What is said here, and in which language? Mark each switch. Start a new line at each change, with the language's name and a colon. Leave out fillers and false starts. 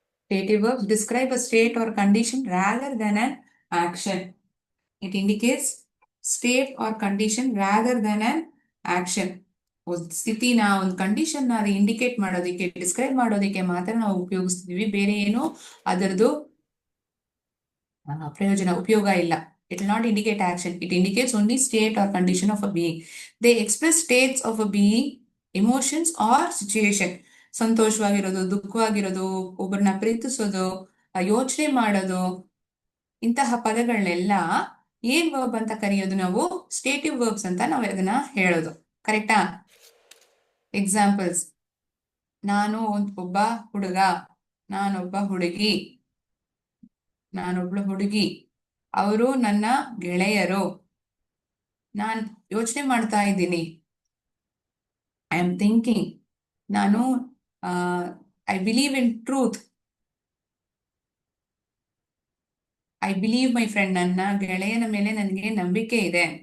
English: Dative verbs describe a state or condition rather than an action. It indicates state or condition rather than an action.
Kannada: ಒಂದು ಸ್ಥಿತಿನ, ಒಂದು condition ನ ಅದು indicate ಮಾಡೋದಕ್ಕೆ, describe ಮಾಡೋದಕ್ಕೆ ಮಾತ್ರ ನಾವು ಉಪಯೋಗಿಸ್ತೀವಿ. ಬೇರೆ ಏನು ಅದರದ್ದು ಪ್ರಯೋಜನ, ಉಪಯೋಗ ಇಲ್ಲ.
English: It will not indicate action. It indicates only state or condition of a being. They express states of a being, emotions or situation.
Kannada: ಸಂತೋಷವಾಗಿರೋದು, ದುಃಖವಾಗಿರೋದು, ಒಬ್ಬರನ್ನ ಪ್ರೀತಿಸೋದು, ಯೋಚನೆ ಮಾಡೋದು, ಇಂತಹ ಪದಗಳನ್ನೆಲ್ಲ ಏನ್ ವರ್ಬ್ ಅಂತ ಕರೆಯೋದು ನಾವು? ಸ್ಟೇಟಿವ್ ವರ್ಬ್ಸ್ ಅಂತ ನಾವು ಅದನ್ನ ಹೇಳೋದು. ಕರೆಕ್ಟಾ? ಎಕ್ಸಾಂಪಲ್ಸ್: ನಾನು ಒಬ್ಬ ಹುಡುಗ, ನಾನೊಬ್ಬ ಹುಡುಗಿ, ನಾನೊಬ್ಳು ಹುಡುಗಿ, ಅವರು ನನ್ನ ಗೆಳೆಯರು, ನಾನ್ ಯೋಚನೆ ಮಾಡ್ತಾ ಇದ್ದೀನಿ,
English: I am thinking,
Kannada: ನಾನು
English: I believe in truth, I believe my friend,
Kannada: ನನ್ನ ಗೆಳೆಯನ ಮೇಲೆ ನನಗೆ ನಂಬಿಕೆ ಇದೆ.